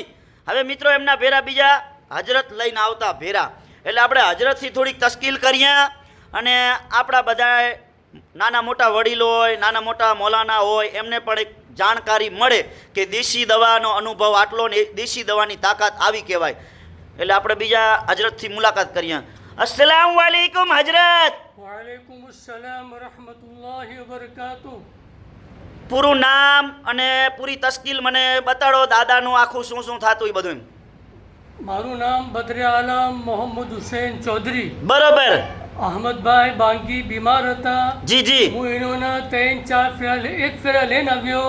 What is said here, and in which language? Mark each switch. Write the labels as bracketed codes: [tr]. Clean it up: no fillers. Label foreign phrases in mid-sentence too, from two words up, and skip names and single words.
[gu] હવે મિત્રો એમના ભેરા બીજા હજરત લઈને આવતા ભેરા, એટલે આપણે હજરતથી થોડીક તસ્કીલ કરીએ, અને આપણા બધા નાના મોટા વડીલો હોય, નાના મોટા મૌલાના હોય, એમને પણ એક જાણકારી મળે કે દેશી દવાનો અનુભવ આટલો ને દેશી દવાની તાકાત આવી કહેવાય। એટલે આપણે બીજા હજરતથી મુલાકાત કરીએ। [ar] السلام عليكم हजरत। عليكم السلام رحمة الله وبركاته. [gu] પૂરું નામ અને પૂરી તસ્કીલ મને બતાડો, દાદાનું આખું શું શું થતું એ બધું। મારું નામ બદરે આલમ મોહમ્મદ હુસૈન ચૌધરી। બરોબર। અહમદભાઈ બાંગી બીમાર હતા, જી હું એનોના 3-4 ફેરા એક ફેરા લઈને આવ્યો।